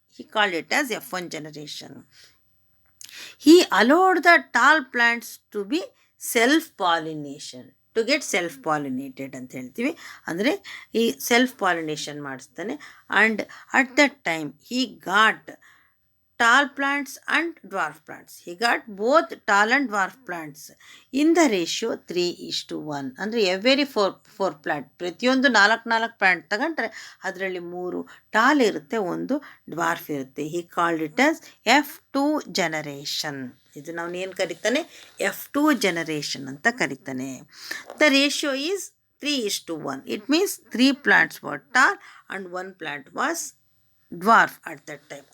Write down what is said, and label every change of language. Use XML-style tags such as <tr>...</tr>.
<en>He called it as F1 generation. He allowed the tall plants to be self pollination, to get self pollinated</en> <kn>ಅಂತ ಹೇಳ್ತೀವಿ. ಅಂದರೆ ಈ self pollination ಮಾಡಿಸ್ತಾನೆ.</kn> <en>And at that time he got tall plants and dwarf plants. He got both tall and dwarf plants in the ratio 3:1.</en> <kn>ಅಂದರೆ every 4 plant, ಪ್ರತಿಯೊಂದು 4 plant ತಗೊಂಡ್ರೆ ಅದರಲ್ಲಿ 3 tall ಇರುತ್ತೆ, 1 ಡ್ವಾರ್ಫ್ ಇರುತ್ತೆ.</kn> <en>He called it as F2 generation.</en> <kn>ಇದು ನಾವು ಏನು ಕರಿತಾನೆ, F2 generation ಅಂತ ಕರಿತಾನೆ.</kn> <en>The ratio is 3:1. It means 3 plants were tall and 1 plant was dwarf at that time.</en>